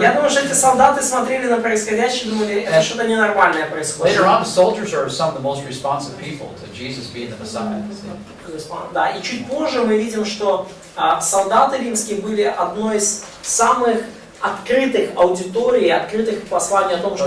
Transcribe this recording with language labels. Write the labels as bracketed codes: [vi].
[ru] Я думаю, что эти солдаты смотрели на происходящее и думали, это что-то ненормальное происходит. [en] Later on, the soldiers are some of the most responsive people to Jesus being the Messiah. [ru] Да, и чуть позже мы видим, что солдаты римские были одной из самых открытых аудиторий, открытых к посланию о том, что